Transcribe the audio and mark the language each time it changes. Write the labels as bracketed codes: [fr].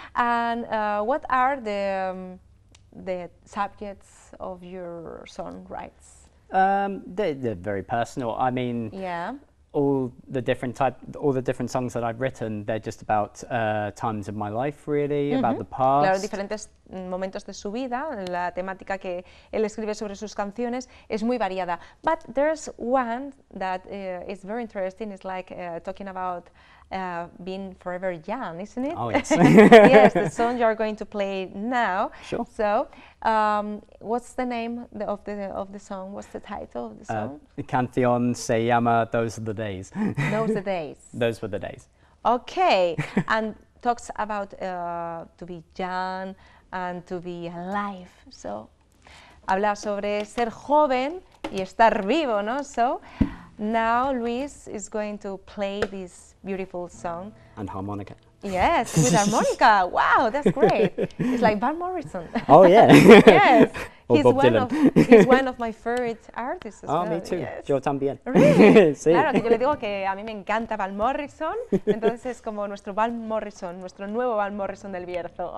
[en] And what are the subjects of your songwrites? They're very personal. I mean, Yeah. all the different songs that I've written, they're just about times of my life, really, about the past. [es] Claro, diferentes momentos de su vida, la temática que él escribe sobre sus canciones es muy variada. [en] But there's one that is very interesting, it's like talking about being forever young, isn't it? Oh, yes. Yes, the song you're going to play now. Sure. So, what's the name of the song? What's the title of the song? The [es] canción se llama Those Are the Days. [en] Those are the days. Those were the days. Okay, and talks about to be young and to be alive. So, [es] habla sobre ser joven y estar vivo, ¿no? [en] So, now Luis is going to play this beautiful song. And harmonica. Yes, with harmonica. Wow, that's great. It's like Van Morrison. Oh, yeah. Yes, or Bob Dylan. He's one of my favorite artists as well. Me too. Yes. [es] Yo también. [en] Really? [es] Sí. Claro, que yo le digo que a mí me encanta Van Morrison, entonces es como nuestro Van Morrison, nuestro nuevo Van Morrison del Bierzo.